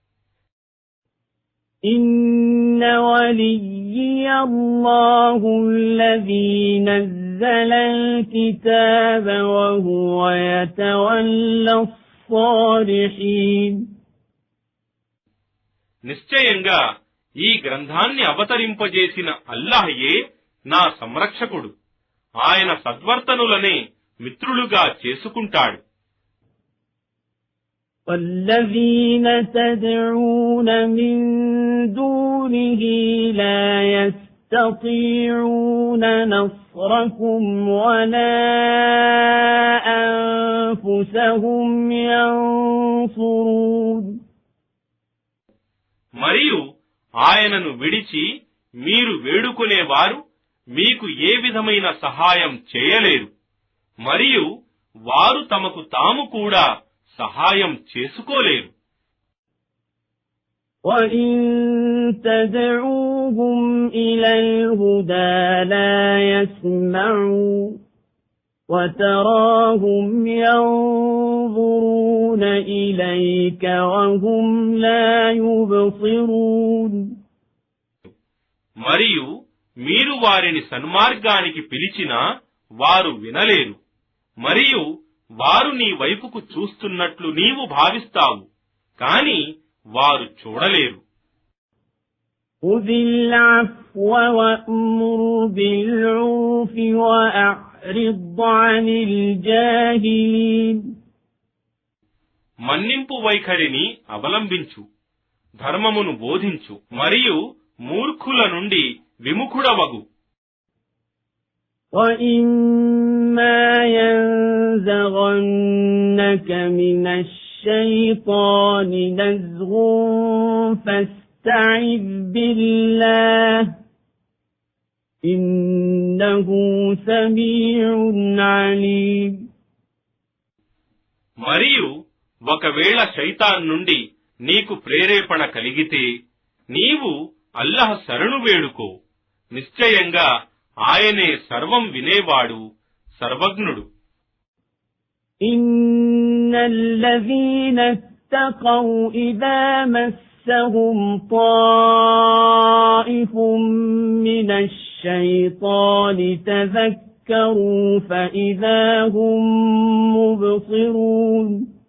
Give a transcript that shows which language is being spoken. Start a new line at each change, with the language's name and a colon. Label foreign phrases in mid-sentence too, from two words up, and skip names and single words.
Arabic: إن وليي الله الذي نزل الكتاب وهو يتولى الصالحين.
Telugu: నిశ్చయంగా ఈ గ్రంథాన్ని అవతరింపజేసిన అల్లాహయే నా సంరక్షకుడు. ఆయన సద్వర్తనులనే మిత్రులుగా చేసుకుంటాడు.
Arabic: والذين تدعون من دونه لا يستطيعون نصركم ولا أنفسهم ينصرون.
Telugu: మరియు ఆయనను విడిచి మీరు వేడుకునేవారు మీకు ఏ విధమైన సహాయం చేయలేరు. మరియు వారు తమకు తాము కూడా సహాయం చేసుకోలేరు.
Arabic: وَإِن تَدْعُوهُمْ إِلَى الْهُدَى لَا يَسْمَعُوا وَتَرَاهُمْ يَنظُرُونَ إِلَيْكَ وَهُمْ لَا يُبْصِرُونَ.
Telugu: మరియు మీరు వారిని సన్మార్గానికి పిలిచినా వారు వినలేరు. మరియు వారు నీ వైపుకు చూస్తున్నట్లు నీవు భావిస్తావు, కాని వారు చూడలేరు.
Arabic: خُذِ الْعَفْوَ وَأْمُرْ بِالْعُرْفِ وَأَعْرِضْ عَنِ الْجَاهِلِينَ.
Telugu: మన్నింపు వైఖరిని అవలంబించు, ధర్మమును బోధించు, మరియు మూర్ఖుల నుండి విముఖుడవగు.
Arabic: وَإِمَّا يَنزَغَنَّكَ مِنَ الشَّيْطَانِ نَزْغٌ فَاسْتَعِذْ بِاللَّهِ إِنَّهُ سَمِيعٌ عَلِيمٌ.
Telugu: మరియు ఒకవేళ శైతాన్ నుండి నీకు ప్రేరేపణ కలిగితే నీవు అల్లాహ్ శరణు వేడుకో. నిశ్చయంగా ఆయనే సర్వం వినేవాడు, సర్వజ్ఞుడు.
Arabic: إن الذين اتقوا إذا مسهم طائف من الشيطان تذكروا فإذا هم مبصرون.